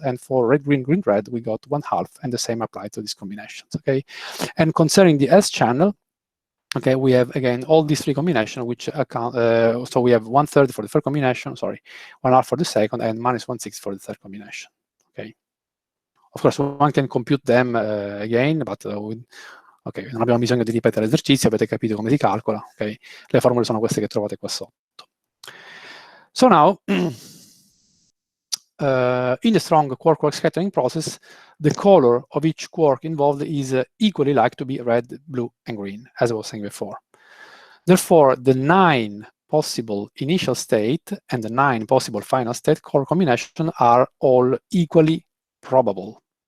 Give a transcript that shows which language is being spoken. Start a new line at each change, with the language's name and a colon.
English: And for red-green, green-red, we got 1/2, and the same applies to these combinations. Okay, and concerning the S-channel, okay, we have again all these three combinations, which account. So we have 1/3 for the first combination, sorry, 1/2 for the second, and -1/6 for the third combination. Okay. Of course, one can compute them again, but ok,
Italian: non abbiamo bisogno di ripetere l'esercizio, avete capito come si calcola. Okay? Le formule sono queste che trovate qua sotto.
English: So now, in the strong quark-quark scattering process, the color of each quark involved is equally like to be red, blue, and green, as I was saying before. Therefore, the 9 possible initial state and the 9 possible final state color combinations are all equally probable.